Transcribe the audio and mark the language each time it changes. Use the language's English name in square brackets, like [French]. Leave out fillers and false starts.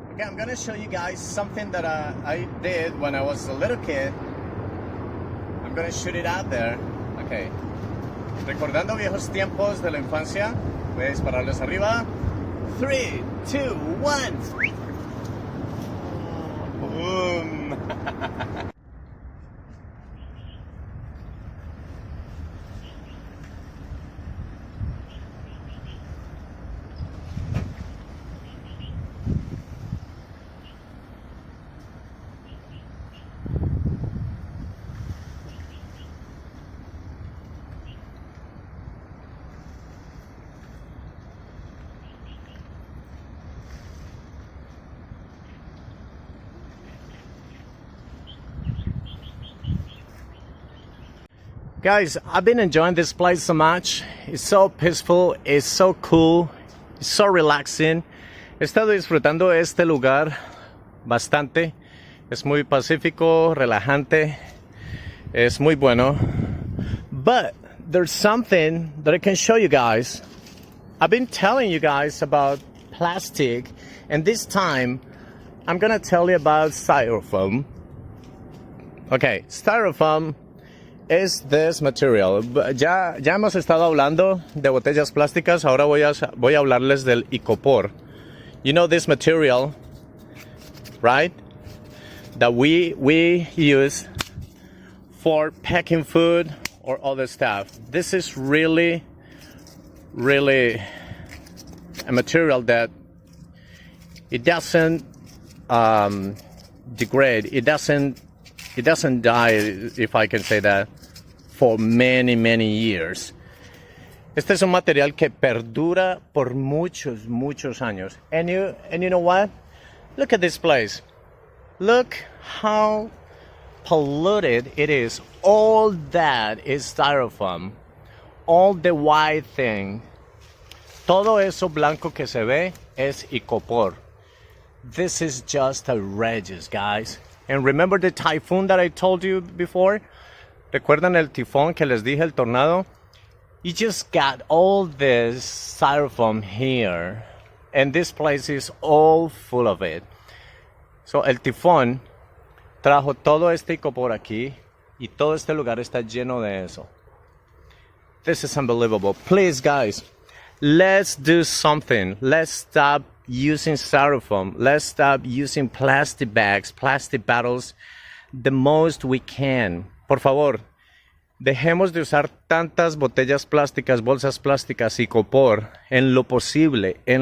[English] Okay, I'm gonna show you guys something that I did when I was a little kid. I'm gonna shoot it out there. Okay. [Spanish] Recordando viejos tiempos de la infancia, voy a dispararles arriba. [English] 3, 2, 1. Boom. Guys, I've been enjoying this place so much. It's so peaceful, it's so cool, it's so relaxing. [Spanish] He estado disfrutando este lugar bastante. Es muy pacífico, relajante. Es muy bueno. [English] But there's something that I can show you guys. I've been telling you guys about plastic, and this time I'm gonna tell you about styrofoam. Okay, styrofoam is this material. [Spanish] Ya hemos estado hablando de botellas plásticas, ahora voy a hablarles del icopor. [English] You know this material, right? That we use for packing food or other stuff. This is really a material that it doesn't degrade. It doesn't die, if I can say that, for many years. [Spanish] Este es un material que perdura por muchos años. [English] And you know what? Look at this place. Look how polluted it is. All that is styrofoam. All the white thing. [Spanish] Todo eso blanco que se ve es icopor. [English] This is just outrageous, guys. And remember the typhoon that I told you before? [Spanish] ¿Recuerdan el tifón que les dije, el tornado? [English] You just got all this styrofoam here. And this place is all full of it. [Spanish] So el tifón trajo todo este icopor aquí. Y todo este lugar está lleno de eso. [English] This is unbelievable. Please, guys, let's do something. Let's stop using styrofoam. Let's stop using plastic bags, plastic bottles the most we can. [Spanish] Por favor, dejemos de usar tantas botellas plásticas, bolsas plásticas y icopor en lo posible.